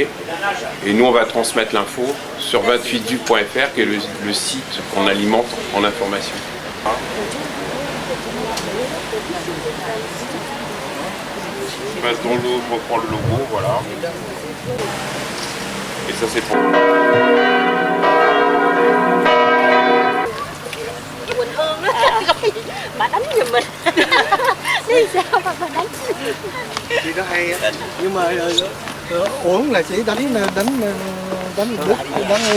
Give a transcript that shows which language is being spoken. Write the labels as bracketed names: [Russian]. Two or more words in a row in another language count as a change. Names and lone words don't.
[French] Et nous, on va transmettre l'info sur 28du.fr, qui est le site qu'on alimente en information. Hein? Je passe dans l'eau, je reprends le logo, voilà. Et ça, c'est pour... [Vietnamese] buồn hơn đó. Bà đánh giùm mình. Vì sao mà bà đánh? Chị đó hay á, nhưng mà uổng là chỉ đánh đúng đánh ý.